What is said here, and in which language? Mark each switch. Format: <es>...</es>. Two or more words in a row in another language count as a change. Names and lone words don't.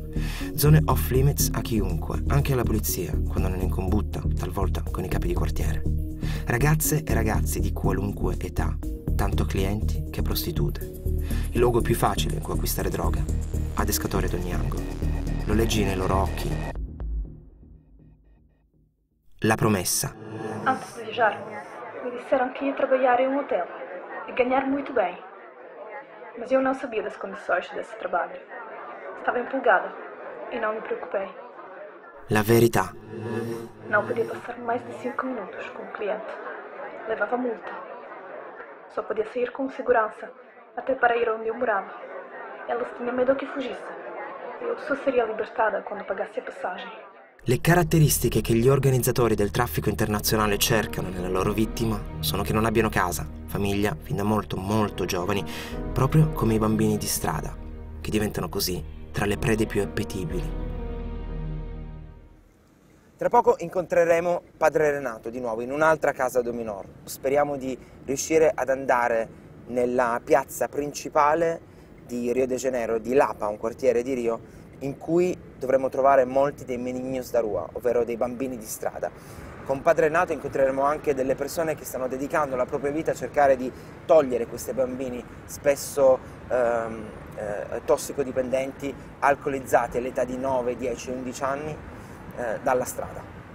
<it>Zone off limits a chiunque, anche alla polizia, quando non è in combutta, talvolta con i capi di quartiere. Ragazze e ragazzi di qualunque età, tanto clienti che prostitute. Il luogo più facile in cui acquistare droga. Adescatori ad ogni angolo. Lo leggi nei loro occhi. La promessa.</it> <pt>Antes de viajar, me disseram que ia trabalhar em um hotel e ganhar muito bem. Mas eu não sabia das condições desse trabalho. Estava empolgada e não me preocupei.</pt> <it>La verità.</it> <pt>Não podia passar mais de 5 minutos com o cliente. Levava multa. Só podia sair com segurança até para ir onde eu morava. Elas tinham medo que fugisse. Eu só seria libertada quando pagasse a passagem.</pt> <it>Le caratteristiche che gli organizzatori del traffico internazionale cercano nella loro vittima sono che non abbiano casa, famiglia, fin da molto giovani, proprio come i bambini di strada, che diventano così tra le prede più appetibili. Tra poco incontreremo Padre Renato di nuovo in un'altra casa Dominor. Speriamo di riuscire ad andare nella piazza principale di Rio de Janeiro, di Lapa, un quartiere di Rio, in cui dovremo trovare molti dei</it> <pt>meninos da rua,</pt> <it>ovvero dei bambini di strada. Con Padre Renato incontreremo anche delle persone che stanno dedicando la propria vita a cercare di togliere questi bambini, spesso tossicodipendenti, alcolizzati all'età di 9, 10, 11 anni, dalla strada.</it>